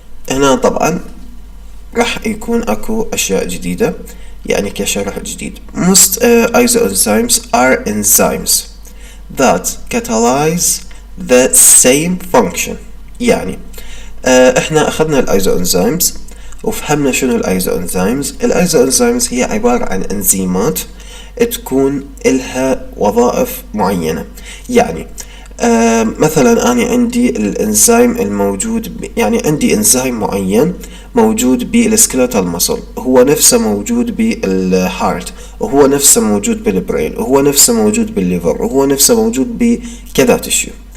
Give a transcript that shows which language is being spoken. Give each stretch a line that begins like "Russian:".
Arabic: هنا طبعا راح يكون اكو اشياء جديدة يعني كشرح جديد.
English: Most isoenzymes are enzymes that catalyze the same function.
Arabic: يعني احنا اخذنا الايزوانزيمز وفهمنا شنو الايزوانزيمز. الايزوانزيمز هي عبارة عن انزيمات تكون إلها وظائف معينة. يعني مثلا أنا عندي الإنزيم الموجود يعني عندي إنزيم معين موجود بالسكيلتال ماسل، هو نفسه موجود بالهارت، وهو نفسه موجود بالبرين، وهو نفسه موجود بالليفر، وهو نفسه موجود بكذا تشيو.